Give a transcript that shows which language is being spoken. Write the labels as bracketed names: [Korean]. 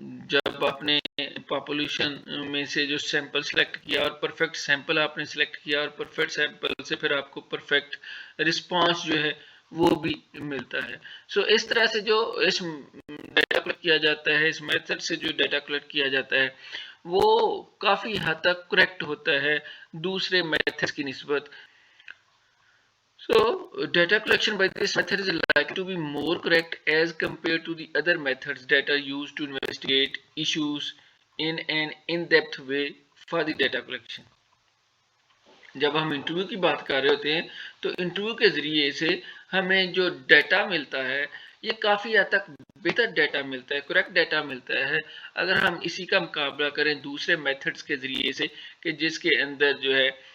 [Urdu] جب آپ نے پاپولیشن میں سے جو سیمپل سلیکٹ کیا اور پرفیکٹ سیمپل آپ نے سلیکٹ کیا اور پرفیکٹ سیمپل سے پھر آپ کو پرفیکٹ رسپانس جو ہے وہ بھی ملتا ہے. سو اس طرح سے جو اس ڈیٹا کلیکٹ کیا جاتا ہے، اس میتھڈ سے جو ڈیٹا کلیکٹ کیا جاتا ہے وہ کافی حد تک کریکٹ ہوتا ہے دوسرے میتھڈ کی نسبت. [English] So, data collection by this method is likely to be more correct as compared to the other methods that are used to investigate issues in an in-depth way for the data collection. [Urdu] جب ہم interview کی بات کر رہے ہوتے ہیں تو interview کے ذریعے سے ہمیں جو ڈیٹا ملتا ہے یہ کافی حد تک بہتر ڈیٹا ملتا ہے، کریکٹ ڈیٹا ملتا ہے اگر ہم اسی کا مقابلہ کریں دوسرے میتھڈز کے ذریعے سے کہ جس کے اندر جو ہے